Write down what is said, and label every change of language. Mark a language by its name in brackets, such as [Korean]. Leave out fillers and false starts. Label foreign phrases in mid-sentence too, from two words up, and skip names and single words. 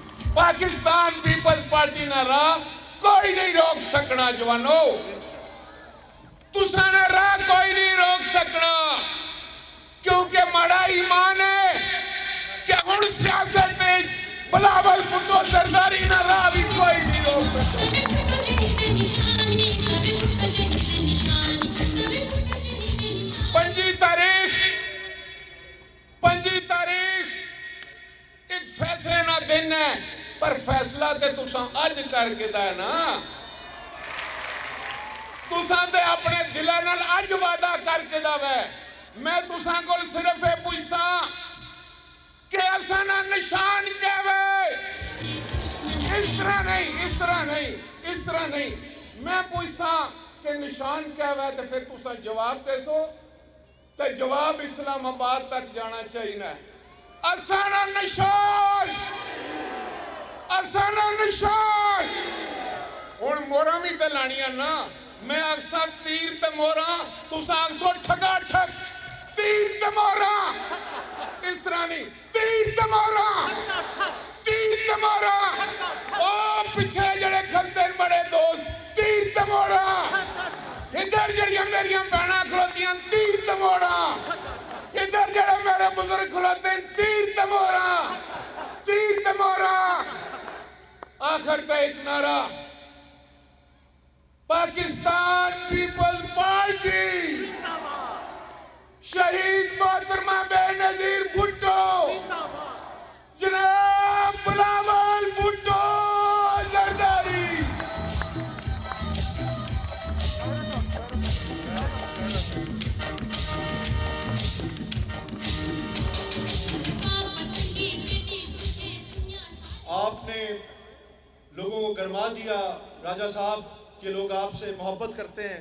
[Pahari-Potwari] पाकिस्तान पीपल्स पार्टी ना राह कोई नहीं रोक सकना जवानो, तुसा ने राह कोई नहीं रोक सकना, क्योंकि माड़ा ईमान है कि हुण सियासत विच बिलावल भुट्टो सरदारी ना राह भी कोई नहीं रोक सकता। 5 तारीख एक फैसले ना दिन है, पर फैसला ते तुसा अज करके दा है ना, तुसा ते अपने दिला नाल अज वादा करके दा है। मैं तुसा कोल सिर्फ ये पूछसा कि असा ना निशान कहवे, इस तरह नहीं, इस तरह नहीं, इस तरह नहीं, मैं पूछसा कि निशान कहवे तो फिर तुसा जवाब दे सो, तो जवाब इस्लामाबाद तक जाना चाहिए ना। असाना निशान, असाना निशान, हुण मोरा भी तो लानिया ना, मैं अक्सर तीर ते मोरा, तुसा अक्सर ठगा ठग तीर ते मोरा, इस तरह नहीं, तीर ते मोरा, तीर ते मोरा, ओ पिछे जड़े खलते बड़े दोस्त तीर ते मोरा, इधर जड़ियां मेरियां भैणां खलोतियां तीर ते मोरा, इधर जड़े मेरे बुजुर्ग खलोते तीर ते मोरा, तीर ते मोरा। आखिर तो एक नारा, पाकिस्तान पीपल्स पार्टी, शहीद मोहतरमा बेनजीर भुट्टो, जनाब बिलावल भुट्टो जरदारी। [Urdu] آپ نے لوگوں کو گرما دیا راجہ صاحب کہ لوگ آپ سے محبت کرتے ہیں.